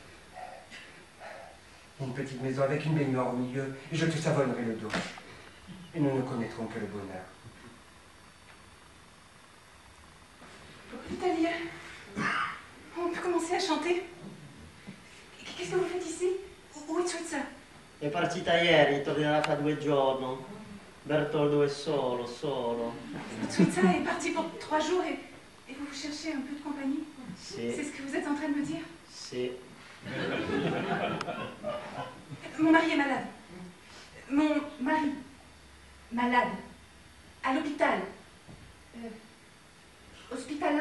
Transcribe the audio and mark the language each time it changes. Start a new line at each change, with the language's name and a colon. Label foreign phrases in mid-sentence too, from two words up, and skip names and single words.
French: Une petite maison avec une baignoire au milieu, et je te savonnerai le dos. Et nous ne connaîtrons que le bonheur. Italien, on peut commencer à chanter. Qu'est-ce que vous faites ici? Où est Switza?
Italian: È partita ieri, tornerà fra 2 giorni. Bertoldo è solo.
French: Switza est parti pour 3 jours et vous cherchez un peu de compagnie? Si. C'est ce que vous êtes en train de me dire? Si. Mon mari est malade. Mon mari, malade. À l'hôpital. Hospitala?